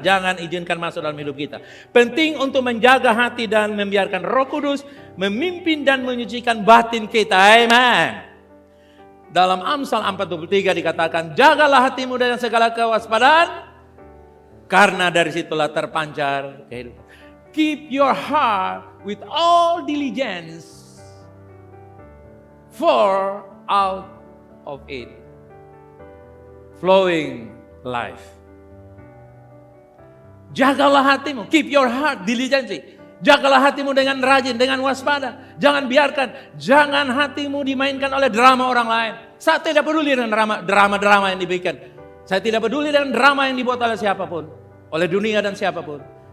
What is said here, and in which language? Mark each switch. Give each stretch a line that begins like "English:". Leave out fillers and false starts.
Indonesian: Jangan izinkan masuk dalam hidup kita. Penting untuk menjaga hati dan membiarkan Roh Kudus memimpin dan menyucikan batin kita. Amen. Dalam Amsal 4:23 dikatakan, jagalah hatimu dengan segala kewaspadaan, karena dari situlah terpancar kehidupan.
English: Keep your heart with all diligence, for out of it flowing life.
Indonesian: Jagalah hatimu,
English: keep your heart diligence.
Indonesian: Jagalah hatimu dengan rajin, dengan waspada. Jangan biarkan, jangan hatimu dimainkan oleh drama orang lain. Saya tidak peduli dengan drama-drama yang dibikin. Saya tidak peduli dengan drama yang dibuat oleh siapapun, oleh dunia dan siapapun.